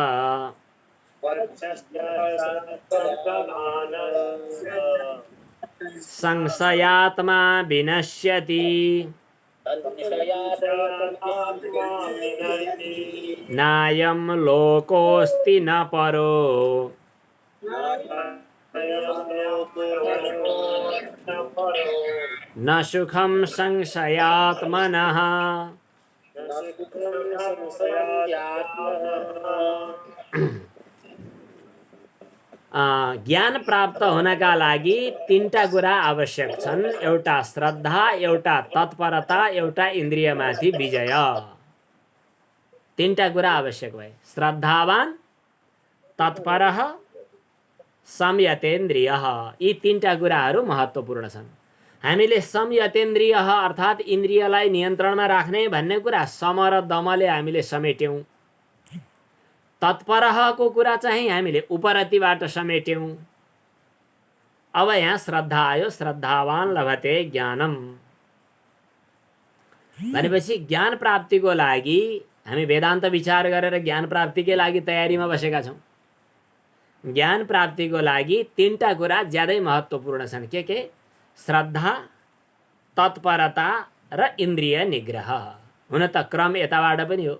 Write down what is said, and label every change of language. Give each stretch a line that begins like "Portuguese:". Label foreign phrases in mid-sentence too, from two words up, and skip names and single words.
Sanskrit: संशयात्मा विनश्यति नायं लोकोऽस्ति न परो न सुखं संशयात्मनः।
Nepali: ज्ञान प्राप्त हुनका लागि तीनटा कुरा आवश्यक छन्। एउटा श्रद्धा, एउटा तत्परता, एउटा इन्द्रियमाथि विजय। तीनटा कुरा आवश्यक भए।
Sanskrit: श्रद्धावान, तत्परः, संयतेन्द्रियः।
Nepali: यी तीनटा कुराहरू महत्त्वपूर्ण छन्। हामीले संयतेन्द्रियः अर्थात् इन्द्रियलाई नियन्त्रणमा राख्ने भन्ने कुरा सम र दमले हामीले समेट्यौँ। तत्परहको कुरा चाहिँ हामीले उपरतिबाट समेट्यौँ। अब यहाँ श्रद्धा आयो।
Sanskrit: श्रद्धावान लभते ज्ञानम
Nepali: भनेपछि ज्ञान प्राप्तिको लागि हामी वेदान्त विचार गरेर ज्ञान प्राप्तिकै लागि तयारीमा बसेका छौँ। ज्ञान प्राप्तिको लागि तीनटा कुरा ज्यादै महत्त्वपूर्ण छन्। के? श्रद्धा, तत्परता र इन्द्रिय निग्रह हुन त क्रम यताबाट पनि हो।